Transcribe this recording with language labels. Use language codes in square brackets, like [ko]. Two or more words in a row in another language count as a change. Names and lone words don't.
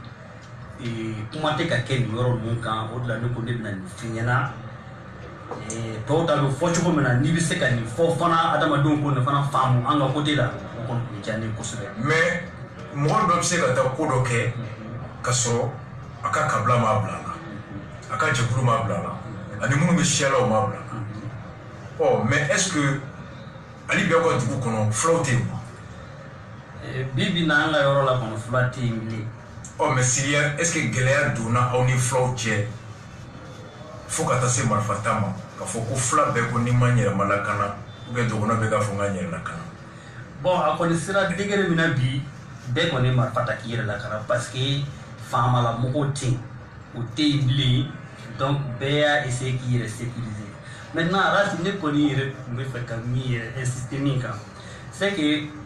[bm] kuma tɛ ka kɛ nin yɔrɔ ninnu kan o de la ne ko ne bɛna nin f'i ɲɛna tɔw ta bɛ fɔ cogo min na n'i bɛ se ka nin fɔ fana adamadenw ko nin fana faamu an ka côté la o kɔni tun diya ne ye kosɛbɛ. mais mɔgɔ dɔ bɛ se ka taa ko dɔ kɛ ka sɔrɔ a ka kabila m'a bila a la a ka jɛkulu m'a bila a la ani minnu bɛ siya la o m'a bila a la ɔ [fr] mais est ce que [bm] hali bi aw ka dugu kɔnɔ fulaw tɛ yen wa. bi bi na an ka yɔrɔ la kɔnɔ fula tɛ yen bilen. ɔ mais siriya [fr] est ce que [bm] gɛlɛya donna aw ni fulaw cɛ fo ka taa se marifata ma ka fɔ ko fula bɛɛ ko ni ma n yɛrɛ ma lakana [fr] ou bien [bm] dɔgɔnɔ bɛ k'a fɔ n ka n yɛrɛ lakana. bon a kɔni sera degré min na bi bɛɛ kɔni marifata k'i yɛrɛ lakana [fr] parce que [bm] faamala mɔgɔw tɛ yen o tɛ yen bilen donc bɛɛ y'a essayer k'i yɛrɛ sécuriser maintenant Rasi ne kɔni yɛrɛ tun bɛ fɛ ka min yɛrɛ insister min kan [fr] c'est que